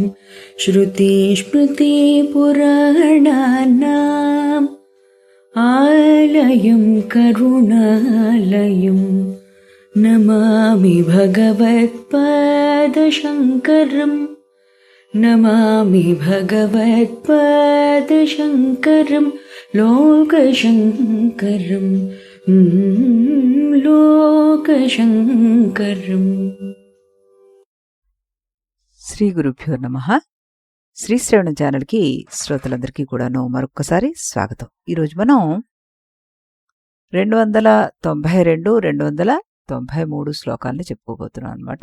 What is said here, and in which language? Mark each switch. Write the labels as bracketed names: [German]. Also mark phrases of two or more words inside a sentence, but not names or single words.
[Sanskrit] श्रुतिस्मृतिपुराणानाम् आलयं करुणालयं नमामि भगवत्पादशङ्करम् नमामि भगवत्पादशङ्करं लोकशङ्करं लोकशङ्करम्। श्री गुरुभ्यो नमः. [Telugu] శ్రీ శ్రవణ ఛానల్కి శ్రోతలందరికీ కూడాను మరొక్కసారి స్వాగతం. ఈరోజు మనం 292, 293 శ్లోకాలని చెప్పుకోబోతున్నాం అనమాట.